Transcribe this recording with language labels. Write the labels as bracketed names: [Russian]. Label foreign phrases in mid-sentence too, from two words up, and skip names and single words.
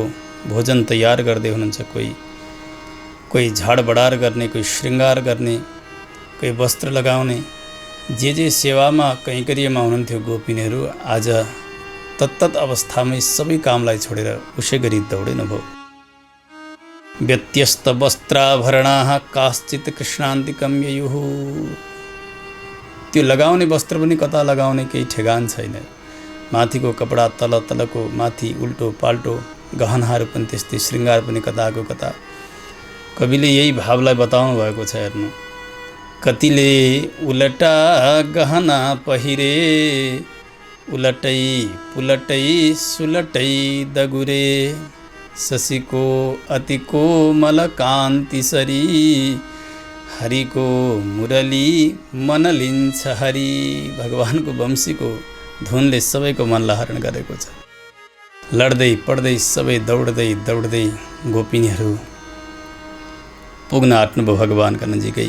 [Nepali] भोजन तयार गर्दै हुनुहुन्छ, कोही झाडबडार गर्ने, कोही श्रृङ्गार गर्ने, कोही वस्त्र लगाउने, जे सेवामा कैङ्कर्यमा हुनुहुन्थ्यो गोपिनीहरू आज तत्तत अवस्थामै सबै कामलाई छोडेर उसै गरी दौडिनुभयो। [Sanskrit] व्यत्यस्त वस्त्राभरणाः काश्चित् कृष्णान्तिकं ययुः, [Nepali] त्यो लगाउने वस्त्र पनि कता लगाउने केही ठेगान छैन। माथिको कपडा तलको माथि, उल्टो पाल्टो गहनाहरू पनि त्यस्तै, श्रृङ्गार पनि कताको कता। कविले यही भावलाई बताउनु भएको छ। हेर्नु, कतिले उलटा गहना पहिरे, उलटै पुलटै सुलटै दगुरे, शशीको अति कोमल कान्ति सरी, हरिको मुरली मन लिन्छ हरि। भगवानको वंशीको धुनले सबैको मनलाई हरण गरेको छ। लड्दै पड्दै सबै दौड्दै दौड्दै गोपिनीहरू पुग्न आँट्नुभयो भगवानका नजिकै।